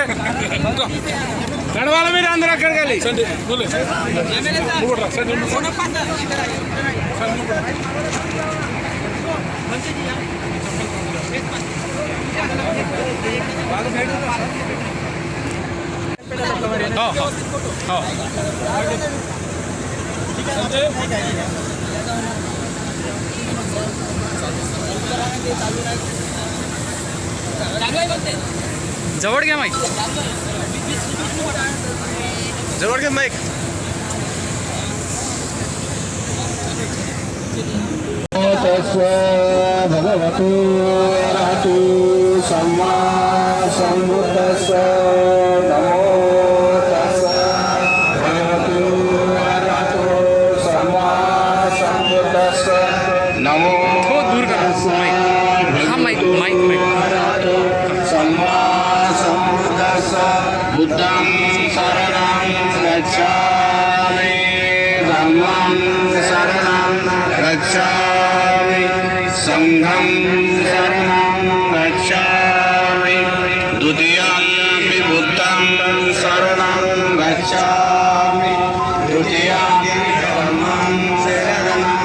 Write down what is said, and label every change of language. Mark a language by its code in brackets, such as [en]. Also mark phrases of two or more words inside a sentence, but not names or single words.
[te] నడవాలి మీరు అందరూ అక్కడికి వెళ్ళి సండి నువ్వు సండి [mr] जवळ घ्या माईक जवळ घ्या माईक [pi] भगवतो अरहतो सम्मा सम्बुद्धस्स नमो तस्स भगवतो अरहतो सम्मा सम्बुद्धस्स नमो [mr] दूर करा माईक माईक [pi] सम्मा सम्बुद्धस्स बुद्धं शरणं गच्छामि धम्मं शरणं गच्छामि संघं शरणं गच्छामि द्वितीयं बुद्धं शरणं गच्छामि तृतीयं धम्मं शरणं